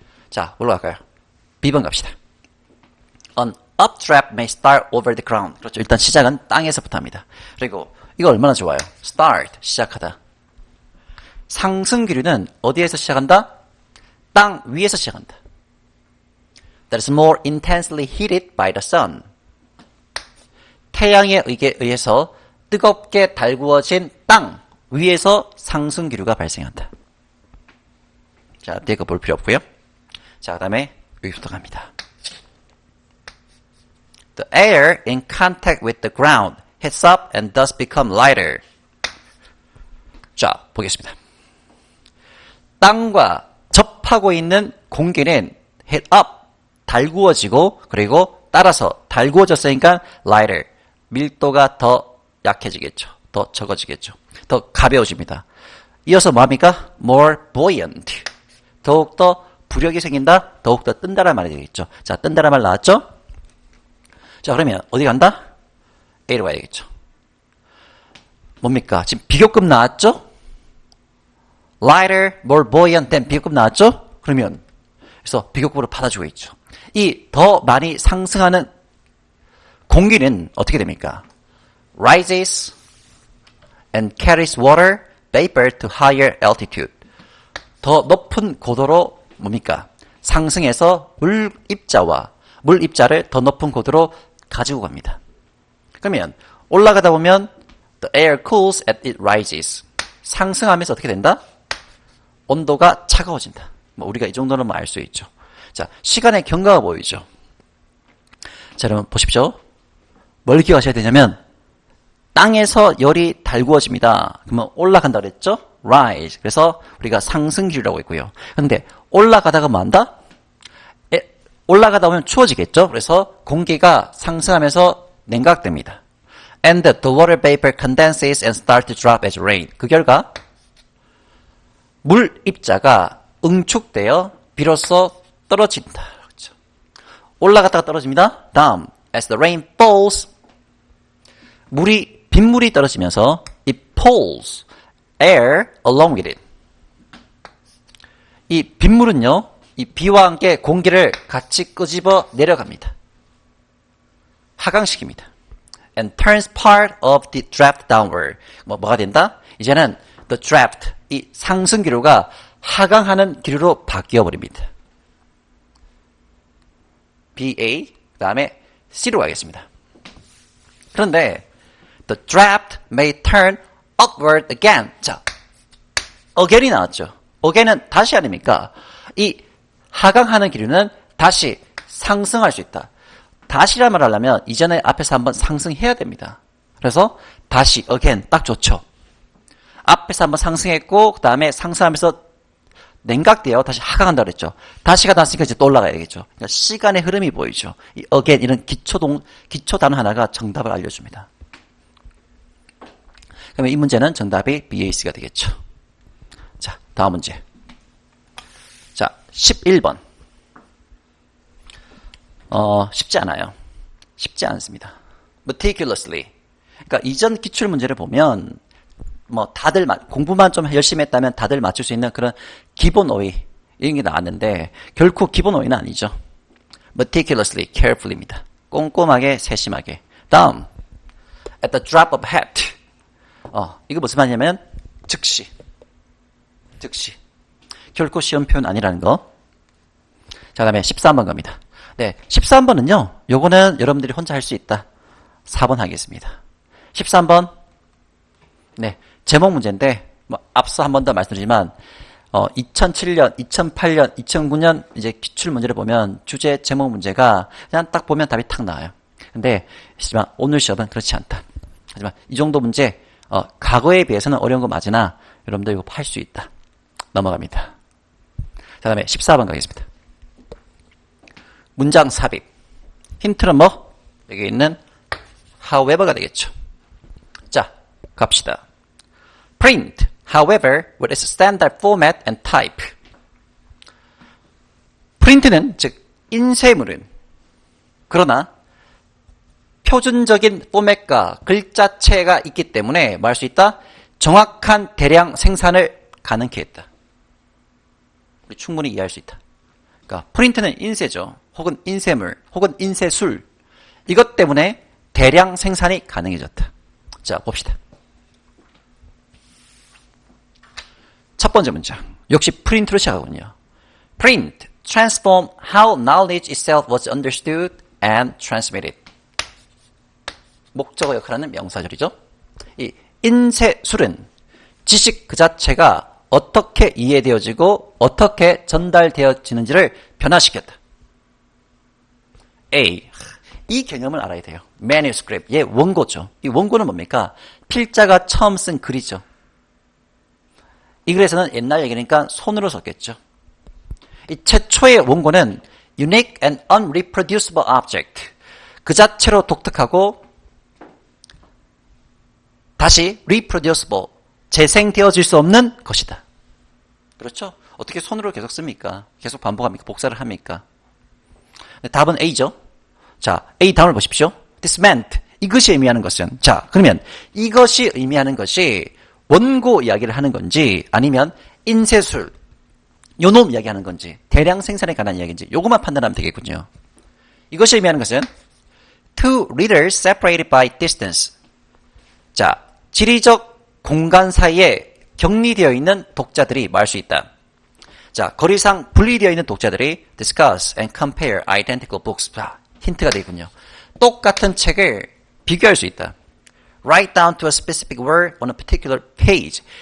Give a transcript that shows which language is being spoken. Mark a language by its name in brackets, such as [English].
[Korean] 자, 올라갈까요? B번 갑시다. [English] An updraft may start over the ground. [Korean] 그렇죠. 일단 시작은 땅에서부터 합니다. 그리고 이거 얼마나 좋아요? start, 시작하다. 상승기류는 어디에서 시작한다? 땅 위에서 시작한다. [English] That is more intensely heated by the sun. [Korean] 태양에 의해서 뜨겁게 달구어진 땅 위에서 상승기류가 발생한다. 자, 뒤에 거 볼 필요 없고요. 자, 그 다음에 여기부터 갑니다. [English] The air in contact with the ground heats up and thus become lighter. [Korean] 자, 보겠습니다. 땅과 접하고 있는 공기는 heat up, 달구어지고, 그리고 따라서 달구어졌으니까 lighter, 밀도가 더 약해지겠죠. 더 적어지겠죠. 더 가벼워집니다. 이어서 뭐합니까? more buoyant, 더욱더 부력이 생긴다? 더욱더 뜬다란 말이 되겠죠. 자, 뜬다란 말 나왔죠? 자, 그러면 어디 간다? A로 가야 되겠죠. 뭡니까? 지금 비교급 나왔죠? [English] lighter, more buoyant than [Korean] 비교급 나왔죠? 그러면 그래서 비교급으로 받아주고 있죠. 이 더 많이 상승하는 공기는 어떻게 됩니까? [English] rises and carries water vapor to higher altitude. [Korean] 더 높은 고도로 뭡니까? 상승해서 물 입자를 더 높은 고도로 가지고 갑니다. 그러면 올라가다 보면 [English] the air cools as it rises. [Korean] 상승하면서 어떻게 된다? 온도가 차가워진다. 뭐 우리가 이 정도는 뭐 알 수 있죠. 자, 시간의 경과가 보이죠. 자, 여러분 보십시오. 뭘 기억하셔야 되냐면 땅에서 열이 달구어집니다. 그러면 올라간다 그랬죠? [English] rise. [Korean] 그래서 우리가 상승 기류라고 했고요. 근데 올라가다가 뭐 한다? 올라가다 보면 추워지겠죠? 그래서 공기가 상승하면서 냉각됩니다. [English] And the water vapor condenses and starts to drop as rain. [Korean] 그 결과 물 입자가 응축되어 비로소 떨어진다. 그렇죠? 올라갔다가 떨어집니다. 다음, [English] as the rain falls, [Korean] 빗물이 떨어지면서 [English] it pulls air along with it. [Korean] 이 빗물은요, 이 비와 함께 공기를 같이 끄집어 내려갑니다. 하강시킵니다. [English] And turns part of the draft downward. [Korean] 뭐가 된다? 이제는 the draft, 이 상승 기류가 하강하는 기류로 바뀌어 버립니다. BA, 그 다음에 C로 가겠습니다. 그런데 [English] the draft may turn upward again. [Korean] 자, again이 나왔죠. again은 다시 아닙니까? 이 하강하는 기류는 다시 상승할 수 있다. 다시란 말 하려면 이전에 앞에서 한번 상승해야 됩니다. 그래서 다시 again 딱 좋죠. 앞에서 한번 상승했고 그 다음에 상승하면서 냉각되어 다시 하강한다 그랬죠. 다시가 났으니까 이제 또 올라가야 되겠죠. 그러니까 시간의 흐름이 보이죠. 이 again 이런 기초 단어 하나가 정답을 알려줍니다. 그러면 이 문제는 정답이 BAC가 되겠죠. 자, 다음 문제. 자, 11번. 쉽지 않아요. 쉽지 않습니다. meticulously. 그러니까 이전 기출 문제를 보면 뭐 다들 공부만 좀 열심히 했다면 다들 맞출 수 있는 그런 기본 어휘 이런 게 나왔는데 결코 기본 어휘는 아니죠. meticulously, carefully입니다. 꼼꼼하게, 세심하게. 다음, [English] at the drop of hat. [Korean] 이거 무슨 말이냐면 즉시. 결코 쉬운 표현 아니라는 거. 자, 다음에 13번 갑니다. 네, 13번은요. 요거는 여러분들이 혼자 할 수 있다. 4번 하겠습니다. 13번. 네, 제목 문제인데 뭐 앞서 한 번 더 말씀드리지만 2007년, 2008년, 2009년 이제 기출 문제를 보면 주제 제목 문제가 그냥 딱 보면 답이 탁 나와요. 근데 하지만 오늘 시험은 그렇지 않다. 하지만 이 정도 문제 과거에 비해서는 어려운 거 맞으나 여러분들 이거 할 수 있다. 넘어갑니다. 자, 다음에 14번 가겠습니다. 문장 삽입. 힌트는 뭐? 여기 있는 however가 되겠죠. 자, 갑시다. [English] Print, however, with its standard format and type. [Korean] 프린트는 즉 인쇄물은 그러나 표준적인 포맷과 글자체가 있기 때문에 뭐 할 수 있다? 정확한 대량 생산을 가능케 했다. 우리 충분히 이해할 수 있다. 그러니까 프린트는 인쇄죠. 혹은 인쇄물, 혹은 인쇄술. 이것 때문에 대량 생산이 가능해졌다. 자, 봅시다. 첫 번째 문장. 역시 프린트로 시작하군요. [English] Print, transform how knowledge itself was understood and transmitted. [Korean] 목적어 역할하는 명사절이죠. 이 인쇄술은 지식 그 자체가 어떻게 이해되어지고 어떻게 전달되어지는지를 변화시켰다. A. 이 개념을 알아야 돼요. manuscript, 예, 원고죠. 이 원고는 뭡니까? 필자가 처음 쓴 글이죠. 이 글에서는 옛날 얘기니까 손으로 썼겠죠. 이 최초의 원고는 [English] unique and unreproducible object. [Korean] 그 자체로 독특하고 다시 reproducible, 재생되어질 수 없는 것이다. 그렇죠? 어떻게 손으로 계속 씁니까? 계속 반복합니까? 복사를 합니까? 네, 답은 A죠. 자, A 다음을 보십시오. [English] This meant. [Korean] 이것이 의미하는 것은. 자, 그러면 이것이 의미하는 것이 원고 이야기를 하는 건지 아니면 인쇄술, 요놈 이야기하는 건지 대량 생산에 관한 이야기인지 요것만 판단하면 되겠군요. 이것이 의미하는 것은 [English] two readers separated by distance. [Korean] 자, 지리적 공간 사이에 격리되어 있는 독자들이 말할 수 있다. 자, 거리상 분리되어 있는 독자들이 [English] discuss and compare identical books. [Korean] 자, 힌트가 되겠군요. 똑같은 책을 비교할 수 있다. [English] Write down to a specific word on a particular page.